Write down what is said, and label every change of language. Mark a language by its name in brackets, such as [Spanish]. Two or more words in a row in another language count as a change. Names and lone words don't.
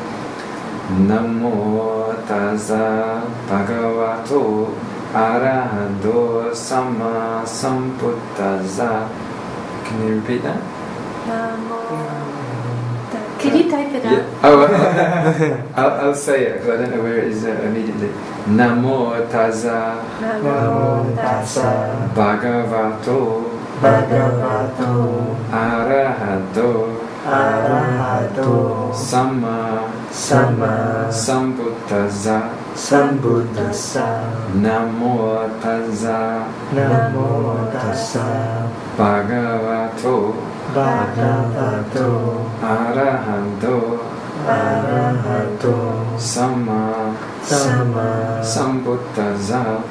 [Pali] Namo Tassa Bhagavato Arahato Sama Sambuddhassa. [English] Can you repeat that? Can you type it out? Yeah. Oh, I'll say it because I don't know where it is immediately. [Pali] Namo Tassa Bhagavato Arahato Sama Sambuddhassa. Namo Tassa Bhagavato Arahato Sama Sambuddhassa.